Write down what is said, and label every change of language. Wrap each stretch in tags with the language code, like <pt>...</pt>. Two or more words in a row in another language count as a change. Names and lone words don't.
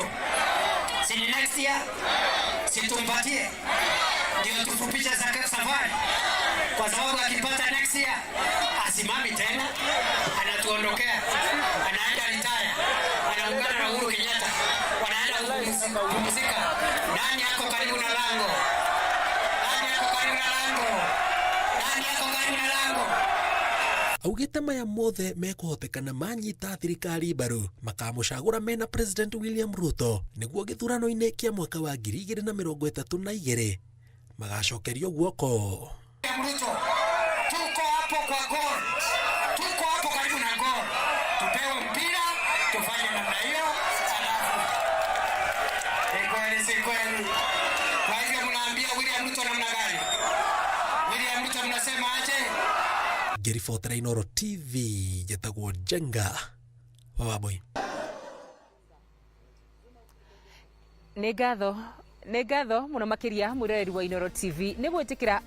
<sw>Si</sw> <en>next year,</en> <sw>si tumpatie ndio tufupisha safari, kwa sababu akipata</sw> <en>next year</en> <sw>asimami tena, anatuondokea, anaenda retire, anaungana na Uhuru Kenyatta, wanaenda kupumzika. Nani yako karibu na lango? Nani yako karibu na lango? Nani yako karibu na lango?</sw> <ki>Augite maya mothe mekuhotekana manyita thirikari mbaru makamucagura mena President William Ruto niguo githurano-ini kia mwaka wa 2032 magacokerio guoko.</ki> <sw>Ruto, tuko hapo kwa gol. Tuko hapo karibu na gol. Tupewe mpira, tufanye namna hiyo. Si kweli. Kwa hivyo mnaambia William Ruto namna gani? William Ruto mnasema aje?</sw> <ki>Gerifotera Inoro TV jetagwo Jenga wa Wambui. Nĩ ngatho muno makiria mwiroreri wa Inoro TV nĩ gwitikira</ki>